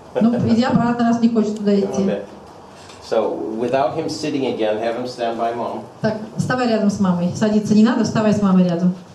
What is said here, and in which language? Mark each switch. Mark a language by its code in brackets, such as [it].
[ru] Ну, иди обратно, раз не хочешь туда идти. [en] So, without him sitting again, have him stand by mom. [ru] Так, вставай рядом с мамой. Садиться не надо, вставай с мамой рядом.